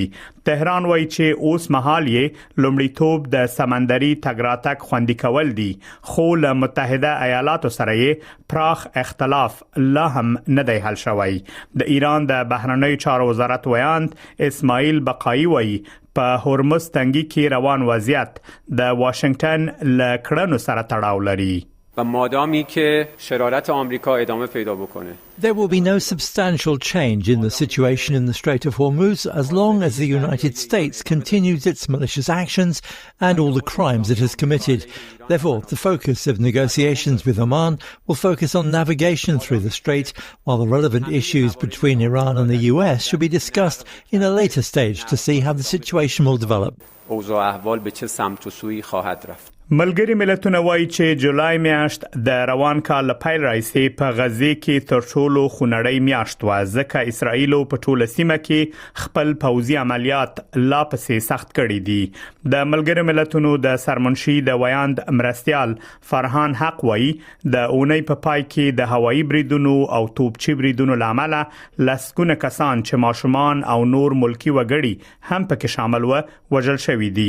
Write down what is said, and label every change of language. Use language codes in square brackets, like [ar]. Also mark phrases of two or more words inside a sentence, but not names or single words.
[ps] تهران وايي چې اوس مهال یې لومړیتوب د سمندري تګ راتګ خوندي کول دي، خو له متحده ایالاتو سره پراخ اختلاف لا هم نه دی حل شوی. د ایران د بهرنیو چارو وزارت ویاند اسماعیل بقایی وایي په هرمز تنګي کې روان وضعیت د واشنگټن له کړنو سره تړاو لري. [fa] و مادامی که شرارت آمریکا ادامه پیدا بکنه. [en] There will be no substantial change in the situation in the Strait of Hormuz as long as the United States continues its malicious actions and all the crimes it has committed. Therefore, the focus of negotiations with Oman will focus on navigation through the strait, while the relevant issues between Iran and the US should be discussed in a later stage to see how the situation will develop. [fa] اوضاع احوال به چه سمت و سوی خواهد رفت. [ps] ملګری ملتونه وایي چې جولای میاشت د روان کال پیل راځي په غزه کې تر ټولو خونړی میاشت و، ځکه اسرائیل په ټوله سیمه کې خپل پوځي عملیات لا پسې سخت کړي دي. د ملګری ملتونو د سرمنشي د ویاند مرستيال فرهان حق وایي د اونۍ په پای کې د هوایي بریدونو او توپچي بریدونو لامل لسګونه کسان چې ماشومان او نور ملکی وګړي هم پکې شامل و وژل شوي دي.